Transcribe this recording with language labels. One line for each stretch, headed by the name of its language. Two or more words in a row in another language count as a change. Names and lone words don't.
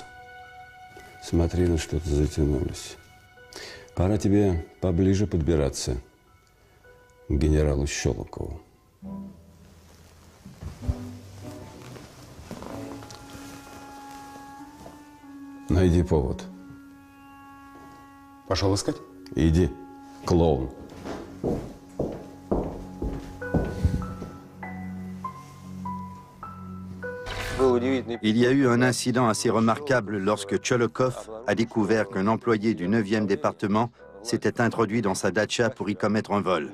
Russian: Смотри, на что-то затянулись. Пора тебе поближе подбираться к генералу Щелокову. Найди повод. Пошел искать? Иди, клоун.
French: Il y a eu un incident assez remarquable lorsque Tcholokov a découvert qu'un employé du 9e département s'était introduit dans sa datcha pour y commettre un vol.